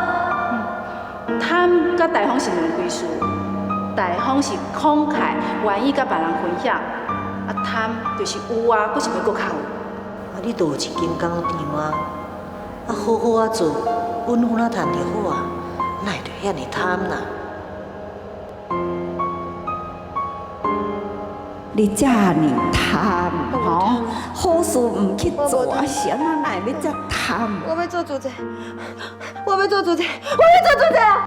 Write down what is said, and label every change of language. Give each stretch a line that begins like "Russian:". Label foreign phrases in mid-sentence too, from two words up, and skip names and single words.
Min Nan Chinese: 贪甲大方是两回事，大方是慷慨，愿意甲别人分享，啊贪就是有啊，佫是要佫较有。啊，你都有一间工厂啊，啊好好啊做，稳稳啊赚就好啊，哪会着遐尼贪呐？你遮尼贪吼，好事唔去做，是安怎来要遮贪？我要做主席，我要做主席，我要做主席啊！